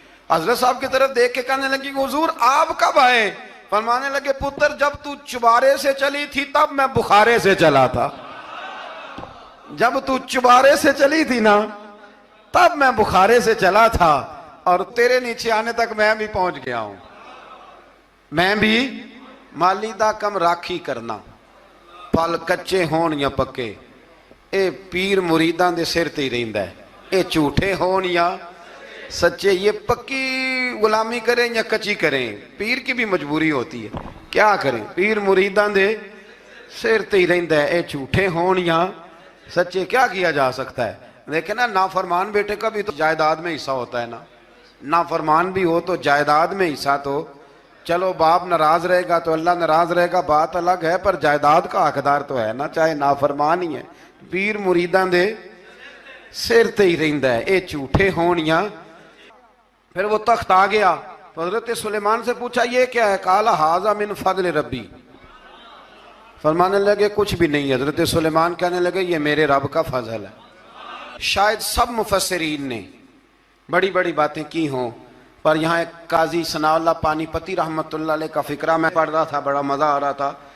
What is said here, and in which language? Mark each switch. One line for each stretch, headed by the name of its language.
Urdu: حضرت صاحب کی طرف دیکھ کے کہنے لگی حضور آپ کب آئے؟ فرمانے لگے پتر جب تو چبارے سے چلی تھی تب میں بخارے سے چلا تھا. جب تو چبارے سے چلی تھی نا تب میں بخارے سے چلا تھا, اور تیرے نیچے آنے تک میں بھی پہنچ گیا ہوں.
Punjabi: میں بھی مالی دا کم راکھی کرنا, پھل کچے ہون یا پکے, اے پیر مریدان دے سر تے ہی رہندا ہے. اے جھوٹے ہون یا سچے,
Urdu: یہ پکی غلامی کریں یا کچی کریں, پیر کی بھی مجبوری ہوتی ہے. کیا کریں,
Punjabi: پیر مریدان دے سر تے ہی رہندا ہے. اے جھوٹے ہون یا سچے,
Urdu: کیا کیا جا سکتا ہے؟ لیکن نا نافرمان بیٹے کا بھی تو جائیداد میں حصہ ہوتا ہے نا. نافرمان بھی ہو تو جائیداد میں حصہ, تو چلو باپ ناراض رہے گا تو اللہ ناراض رہے گا, بات الگ ہے, پر جائیداد کا حقدار تو ہے نا, چاہے نافرمان ہی ہے.
Punjabi: پیر مریداں دے سر تے ہی رہندا ہے. اے جھوٹے ہون یا.
Urdu: پھر وہ تخت آ گیا تو حضرت سلیمان سے پوچھا یہ کیا ہے؟
Arabic: قال ھذا من فضل ربی.
Urdu: فرمانے لگے کچھ بھی نہیں. حضرت سلیمان کہنے لگے یہ میرے رب کا فضل ہے. شاید سب مفسرین نے بڑی بڑی باتیں کی ہوں, پر یہاں ایک قاضی ثناء اللہ پانی پتی رحمت اللہ علیہ کا فقرہ میں پڑھ رہا تھا, بڑا مزہ آ رہا تھا.